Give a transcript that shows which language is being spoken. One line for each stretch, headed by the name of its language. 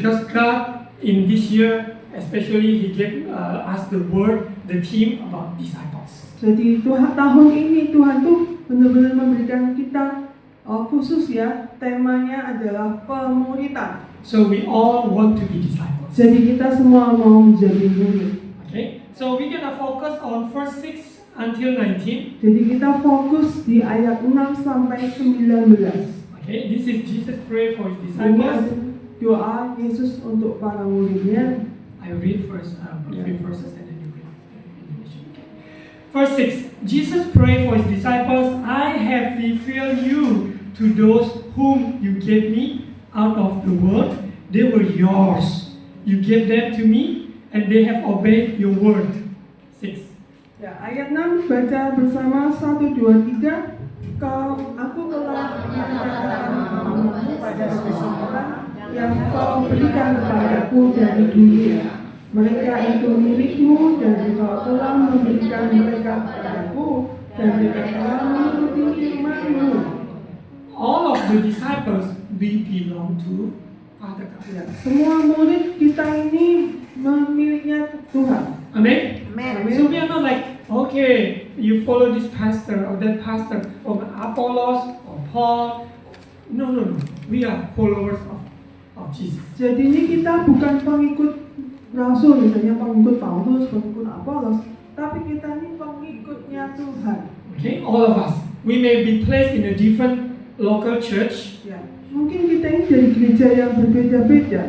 English: Because God in this year, especially, He gave us the word, the theme about disciples.
Indonesian: Jadi tahun ini Tuhan tuh benar-benar memberikan kita khusus ya, temanya adalah pemuridan.
English: So we all want to be disciples.
Indonesian: Jadi kita semua mau menjadi murid.
English: Okay, so we're gonna focus on verse 6 until 19.
Indonesian: Jadi kita fokus di ayat 6 sampai 19.
English: Okay, this is Jesus pray for His
Indonesian: Ini
English: disciples.
Indonesian: ada doa Yesus untuk para muridnya.
English: I read first, three verses and then you read English. Okay. Verse 6, Jesus prayed for His disciples, I have revealed you to those whom you gave me out of the world. They were yours. You gave them to me, and they have obeyed your word. 6.
Indonesian: Ya, ayat 6 baca bersama 1, 2, 3. Aku telah menyatakan namamu pada seseorang yang kau berikan kepadaku dari dunia. Mereka itu milikmu dan engkau telah memberikan mereka kepadaku dan mereka telah mengikuti firman-Mu.
English: All of the disciples, we belong to Father God.
Indonesian: Ya, semua murid kita ini miliknya Tuhan.
English: Amen? Amen. So we are not like, okay, you follow this pastor or that pastor or Apollos or Paul. No. We are followers of Jesus.
Indonesian: Jadi ini kita bukan pengikut Rasul, misalnya pengikut Paulus, pengikut Apollos, tapi kita ini pengikutnya Tuhan.
English: Okay, all of us. We may be placed in a different local church.
Indonesian: Ya, mungkin kita ini dari gereja yang berbeda-beda.